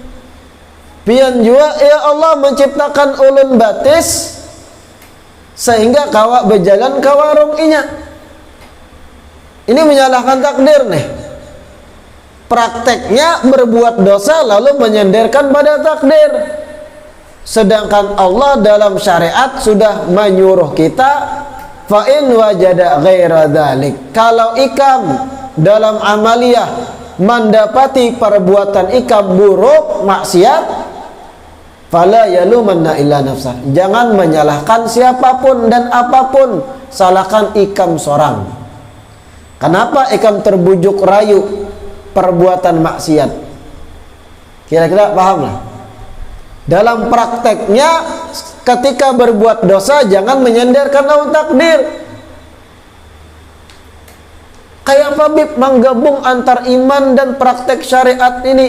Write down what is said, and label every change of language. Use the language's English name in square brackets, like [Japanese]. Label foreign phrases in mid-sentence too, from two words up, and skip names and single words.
[Banjar] Pian jua ya Allah menciptakan ulun batis sehingga kawak berjalan ke warung inya. [Indonesian] Ini menyalahkan takdir nih. Prakteknya berbuat dosa lalu menyandarkan pada takdir. Sedangkan Allah dalam syariat sudah menyuruh kita, [Arabic] fa in wajada ghaira dzalik, [Banjar] kalau ikam dalam amaliyah mendapati perbuatan ikam buruk maksiat, [Arabic] fala yalumanna illa nafsah, [Banjar] jangan menyalahkan siapapun dan apapun, salahkan ikam seorang. Kenapa ikam terbujuk rayu perbuatan maksiat? [Indonesian] Kira-kira paham lah. Dalam prakteknya ketika berbuat dosa jangan menyandarkan lawan takdir. [Banjar] Kayak apa Bib menggabung antar iman dan praktek syariat ini?